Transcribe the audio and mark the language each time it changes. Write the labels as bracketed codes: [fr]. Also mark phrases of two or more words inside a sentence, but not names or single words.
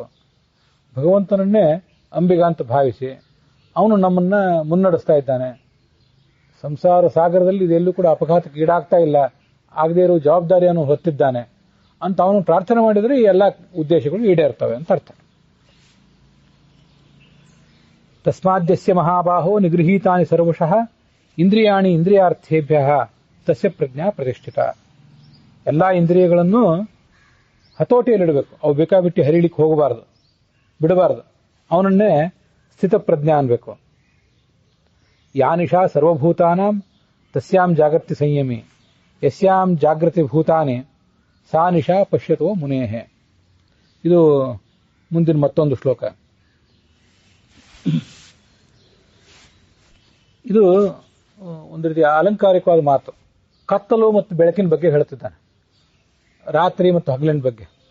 [kn] ಭಗವಂತನನ್ನೇ ಅಂಬಿಗ ಅಂತ ಭಾವಿಸಿ ಅವನು ನಮ್ಮನ್ನ ಮುನ್ನಡೆಸ್ತಾ ಇದ್ದಾನೆ. ಸಂಸಾರ ಸಾಗರದಲ್ಲಿ ಇದೆಲ್ಲೂ ಕೂಡ ಅಪಘಾತಕ್ಕೆ ಈಡಾಗ್ತಾ ಇಲ್ಲ, ಆಗದೇ ಇರೋ ಜವಾಬ್ದಾರಿಯನ್ನು ಹೊತ್ತಿದ್ದಾನೆ ಅಂತ ಅವನು ಪ್ರಾರ್ಥನೆ ಮಾಡಿದರೆ ಈ ಎಲ್ಲ ಉದ್ದೇಶಗಳು ಈಡೇರ್ತವೆ ಅಂತ ಅರ್ಥ. [sa] ತಸ್ಮಾದ್ಯಸ್ಯ ಮಹಾಬಾಹೋ ನಿಗೃಹೀತಾನಿ ಸರ್ವಶಃ ಇಂದ್ರಿಯಾಣಿ ಇಂದ್ರಿಯಾರ್ಥೇಭ್ಯ ತಸ್ಯ ಪ್ರಜ್ಞಾ ಪ್ರತಿಷ್ಠಿತ. [kn] ಎಲ್ಲಾ ಇಂದ್ರಿಯಗಳನ್ನು ಹತೋಟಿಯಲ್ಲಿಡಬೇಕು. ಅವು ಬೇಕಾಬಿಟ್ಟು ಹರಿಲಿಕ್ಕೆ ಹೋಗಬಾರದು, ಬಿಡಬಾರದು. ಅವನನ್ನೇ ಸ್ಥಿತಪ್ರಜ್ಞಾ ಅನ್ಬೇಕು. [sa] ಯಾನಿಶಾ ಸರ್ವಭೂತಾನಾಂ ತಸ್ಯಾಂ ಜಾಗೃತಿ ಸಂಯಮಿ ಯಸ್ಯಾಂ ಜಾಗೃತಿ ಭೂತಾನಿ ಸಾ ನಿಶಾ ಪಶ್ಯತೋ ಮುನೇಹೆ. [kn] ಇದು ಮುಂದಿನ ಮತ್ತೊಂದು ಶ್ಲೋಕ. ಇದು ಒಂದು ರೀತಿಯ ಅಲಂಕಾರಿಕವಾದ ಮಾತು. ಕತ್ತಲು ಮತ್ತು ಬೆಳಕಿನ ಬಗ್ಗೆ ಹೇಳುತ್ತಿದ್ದಾನೆ, ರಾತ್ರಿ ಮತ್ತು ಹಗಲಿನ ಬಗ್ಗೆ.